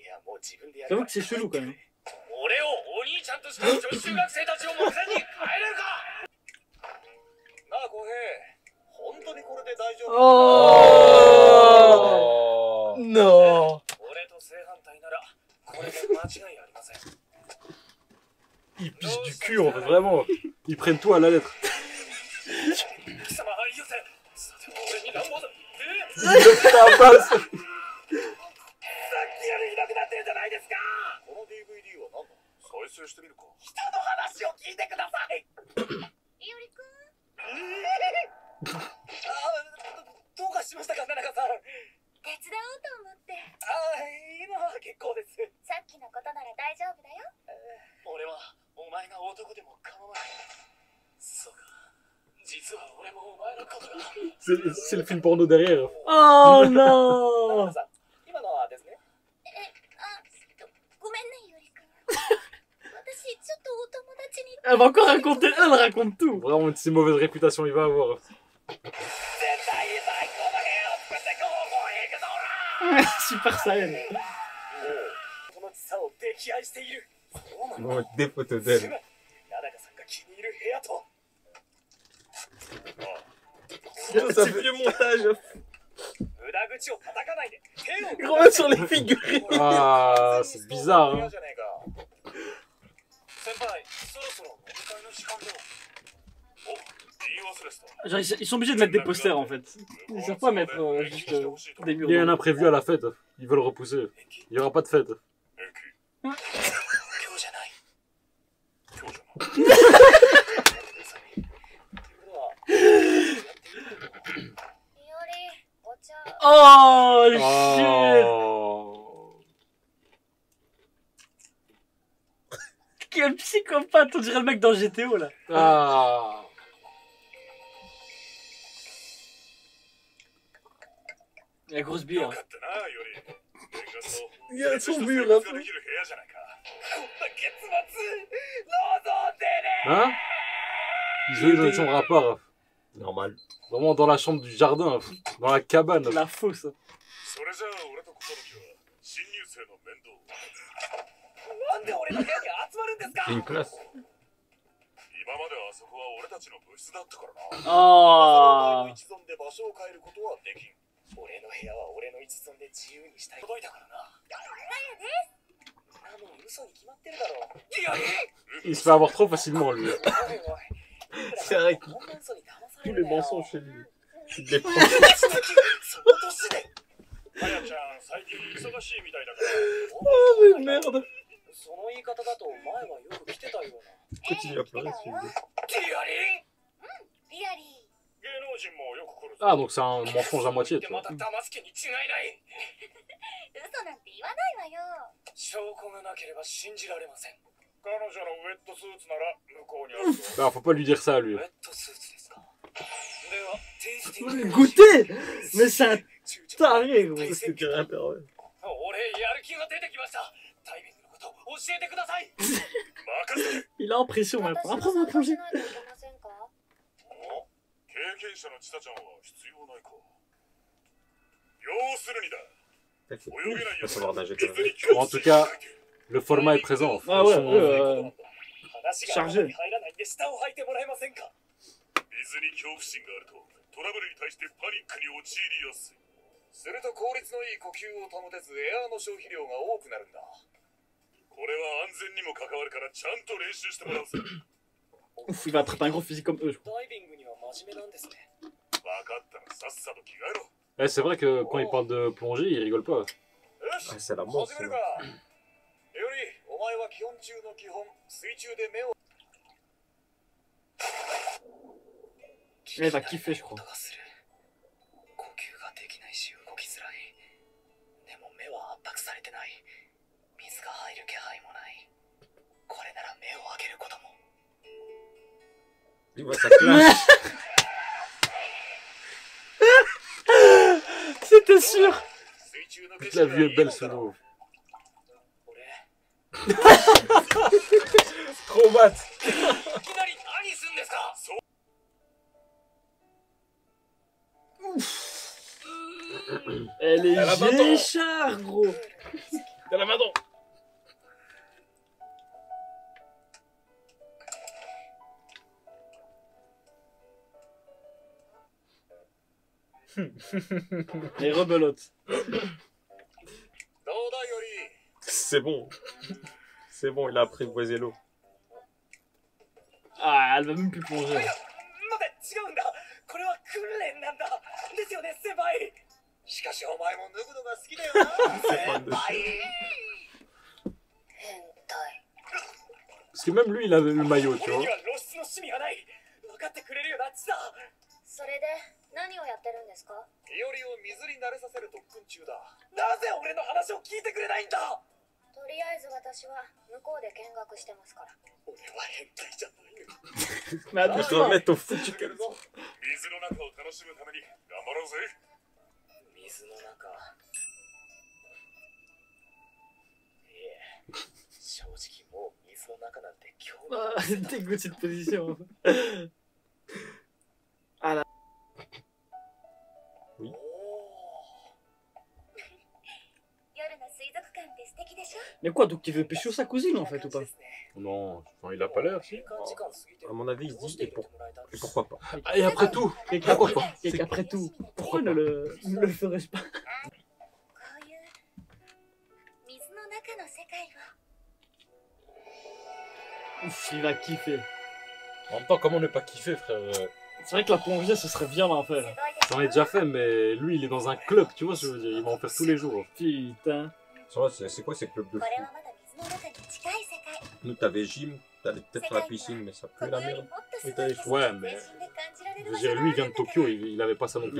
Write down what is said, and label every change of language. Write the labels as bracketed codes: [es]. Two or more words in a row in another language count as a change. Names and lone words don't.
[ja] やもう自分でやる [fr] J'avoue que c'est chelou quand même. [ja] 俺をお兄ちゃんとして女子中学生たちを目前に帰れるか。なあ浩平、本当にこれで大丈夫？ [fr] Oh Non [ja] 俺と正反対ならこれで間違いありません。 [fr] Ils pissent du cul en fait, vraiment. Ils prennent tout à la lettre. [ja] 貴様はいいよせ。さて俺に乱暴だ。 [fr] Ils le tabassent. [ja] さっきよりひどくなってるじゃないですか。この DVD は何だ。再生してみるか。人の話を聞いてください。いおりくん、どうかしましたか、奈々香さん。手伝おうと思って。今は結構です。さっきのことなら大丈夫だよ。俺はお前が男でも構わない。そうか。実は俺もお前のことが。 [fr] C'est le film porno derrière. Oh non. [ja] 今のはですね。ごめんね、いおりくん。私、ちょっとお友達に。 [fr] Elle va encore raconter, elle raconte tout. Vraiment une si mauvaise réputation il va avoir. [ja] 絶対に最高の部屋を作ってこう行くぞ。 Super Saiyan. このさを溺愛している。そうなの。 [fr] Bon, des photos [ja] すぐ [fr] d'elle. [ja] 奈々香さんが気に入る部屋と。 [fr] C'est vieux montage. [ja] 無駄口を叩かないで。手を [fr] Remets sur les figurines. Ah, c'est bizarre, hein. [ja] 先輩、そろそろお迎えの時間だ。お、言い忘れてた。 [fr] Genre, ils sont obligés de mettre des posters en fait. Ils savent pas mettre juste des murs. Il y a un imprévu à la fête. Ils veulent repousser. Il n'y aura pas de fête. [ja] 今日じゃない。今日じゃない。いおり、お茶。 [en] Oh shit. Oh. [fr] Quel psychopathe, on dirait le mec dans GTO là. Ah. La grosse bière. [ja] よかったな、より。いや、そう見るな。できる部屋じゃないか。こんな結末、望んでね。 [fr] Hein? Ils ont une chambre à part. Normal. Vraiment dans la chambre du jardin. Dans la cabane. La fausse. [ja] それじゃあ俺と心樹は新入生の面倒。なんで俺の部屋に集まるんですか。 [fr] C'est une classe. [ja] 今まであそこは俺たちの部室だったからな。 Oh. 一存で場所を変えることはできん。俺の部屋は俺の一存で自由にしたい。届いたからな。もう嘘に決まってるだろう。いや、 [fr] Il se fait avoir trop facilement lui. [ja] おいおい。 [fr] C'est vrai que [ja] こんな嘘に騙さ [fr] tous [ja] れる [fr] les [ja] なよ。 [fr] mensonges chez lui. Il les prend. [ja] その年で。あやちゃん、最近忙しいみたいだから。 [fr] Oh mais merde. [ja] その言い方だと前はよく来てたような。 [fr] Continue à pleurer celui-là. [ja] リアリン。リアリー。芸能人もよく来る。 [fr] Ah, donc c'est un mensonge à moitié, tu [ja] ま [fr] vois. [ja] た騙す気に違いない。嘘なんて言わないわよ。証拠がなければ信じられません。彼女のウェットスーツなら向こうにあるぞ。 [fr] Ah, faut pas lui dire ça à lui. [ja] ウェットスーツですか。では、テイスティング。 [fr] Goûter. Mais c'est un taré gros. Qu'est-ce que tu rappelles? [ja] 俺、やる気が出てきました。タイミングのこと教えてください。任せて。 [fr] Il a l'impression maintenant. [ja] 私 [fr] Après [ja] も [fr] on [ja] 参 [fr] va [ja] 加 [fr] plonger. [ja] しないといけませんか。お、経験者のチタちゃんは必要ないか。要するにだ。 [fr] Il faut [ja] 泳げないや [fr] pas [ja] つ [fr] savoir [ja] は [fr] nager [ja] 水 [fr] quand même. [ja] に興 [fr] En [ja] 味 [fr] tout cas, le format est présent. Ah ouais, Son- [ja] 話が [fr] chargé [ja] 入らないんで下を履いてもらえませんか。水に恐怖心があるとトラブルに対してパニックに陥りやすい。すると効率のいい呼吸を保てずエアーの消費量が多くなるんだ。これは安全にも関わるからちゃんと練習してもらうぜ。 [fr] Ouf, il va attraper un gros physique comme eux, je crois. [ja] ダイビングには真面目なんですね。分かったらさっさと着替えろ。 [fr] Eh, c'est vrai que quand il parle de plongée, il rigole pas. [ja] よし、 [fr] Ah, c'est la mort. [ja] 始めるか。より、お前は基本中の基本、水中で目を。 [fr] Elle va kiffer, je crois. [ja] 音がする。呼吸ができないし動きづらい。でも目は圧迫されてない。水が入る気配もない。これなら目を開けることも。 [fr] Il voit sa classe. C'était sûr. [ja] 水中の [fr] Toute la vue est belle ce mot. [ja] 俺、 [fr] Trop mat. [ja] いきなり何すんですか。そう。 [fr] Elle est Elle a 20 ans. géchard, gros. T'as la main dans. Les rebelotes. C'est bon. C'est bon, il a apprivoisé l'eau. Ah, elle va même plus plonger. [ja] 待て、違うんだ。これは訓練なんだ。ですよね、先輩。しかしお前も脱ぐのが好きだよな。先輩。変態。 [fr] Parce que même lui, il avait le maillot, tu [ja] 俺 [fr] vois. [ja] には露出の趣味がない。分かってくれるよな、チだ。それで何をやってるんですか？イオリを水に慣れさせる特訓中だ。なぜ俺の話を聞いてくれないんだ。とりあえず私は向こうで見学してますから。俺は変態じゃないよ。 [fr] Mais Je dois attends, mettre au foot du [ja] 水の中を楽しむために頑張ろうぜ。水の中。いえ、正直もう水の中なんて興味ない [fr] dégoûte cette position. [ja] 夜の水族館って素敵でしょ？ [fr] Mais quoi, donc il veut pécho sa cousine en fait ou pas? Non, enfin, il a pas l'air, si. À mon avis, il se dit, et pourquoi pas. Ah, et après tout, Et pourquoi pas? qu'après tout, pourquoi ne le ferais-je pas? [ja] こういう水の中の世界を [fr] Ouf, il va kiffer. En même temps, comment ne pas kiffer, frère? C'est vrai que la plongée ce serait bien d'en [ja] す [fr] faire. [ja] ごいでし [fr] J'en [ja] ょ？ [fr] ai déjà fait, mais lui, il est dans un club, tu vois ce que je veux dire? Il va en faire tous les jours. Putain. Ça va, c'est quoi ces clubs de [ja] こ [fr] foot? [ja] れはまだ水の中に近い世界。 [fr] Nous, t'avais gym, t'allais peut-être à la piscine, mais ça [ja] こ [fr] pue [ja] こ [fr] la [ja] より [fr] merde. [ja] もっとすごい [fr] Ouais, [ja] 景色 [fr] ouais, [ja] を [fr] mais- [ja] 全身で感じられ [fr] Je [ja] る [fr] veux [ja] 場所 [fr] dire, [ja] が [fr] lui, [ja] あ [fr] il [ja] る [fr] vient [ja] ん [fr] de [ja] だから [fr] Tokyo, il avait pas ça non plus